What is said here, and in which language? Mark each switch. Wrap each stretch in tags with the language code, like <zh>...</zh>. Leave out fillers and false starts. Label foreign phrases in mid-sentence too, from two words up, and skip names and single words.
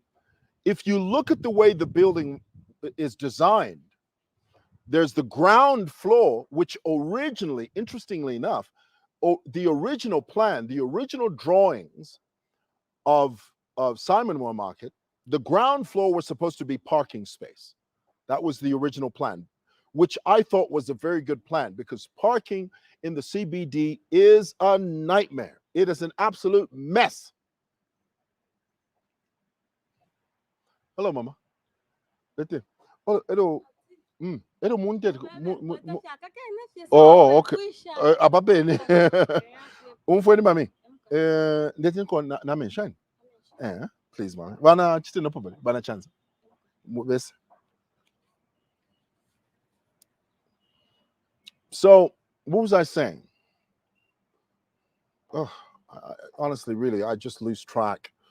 <en>If you look at the way the building is designed, there's the ground floor, which originally, interestingly enough, the original plan, the original drawings of Simon Mwera Market, the ground floor was supposed to be parking space. That was the original plan, which I thought was a very good plan, because parking in the CBD is a nightmare. It is an absolute mess. Hello, Mama. Hello. Oh, okay.</en> <bem>Ababene. Umfweni mami. Ndeti nko na mention.</bem> <en>Please, mama.</en> <bem>Bana chiti</bem> <en>no problem. Bana chance. Yes. So, what was I saying? Oh, honestly, really, I just lose track.</en>